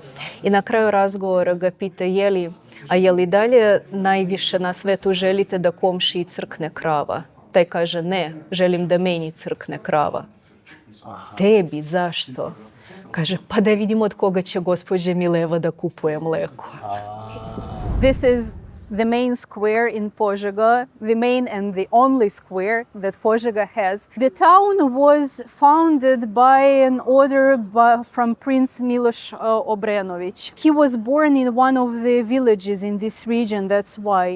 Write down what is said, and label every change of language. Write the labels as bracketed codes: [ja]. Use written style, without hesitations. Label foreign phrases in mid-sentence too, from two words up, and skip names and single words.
[sr] I na kraju razgovora ga pita je li dalje najviše na svetu želite da komšiji crkne krava? Taj kaže ne, želim da meni crkne krava. Tebi, zašto? Kaže pa da vidimo od koga će gospođe Mileva da kupuje mleko. [en] This is the main square in Požega, the main and the only square that Požega has. The town was founded by an order from Prince Miloš Obrenović. He was born in one of the villages in this region, that's why.